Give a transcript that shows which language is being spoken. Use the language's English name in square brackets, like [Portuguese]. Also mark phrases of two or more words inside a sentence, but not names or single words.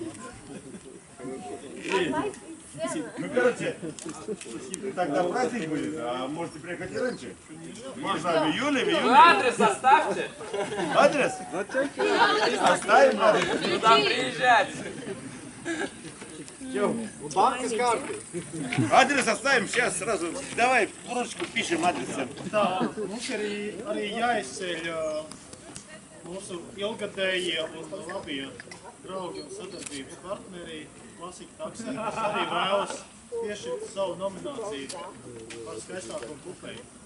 [Russian] Ну, короче, тогда праздник будет, а можете приехать и раньше. Можно в июле. Адрес оставьте. Адрес? Оставим адрес. Туда приезжать. Банка с карты. Адрес оставим сейчас сразу. Давай ручку пишем адрес. [Latvian] Tā, mums arī jāizceļ mūsu ilgadējie un labie draugi un sadarbības partneri Klasika taksī, kas arī vēlas piešķirt savu nomināciju par skaistāko kupeju.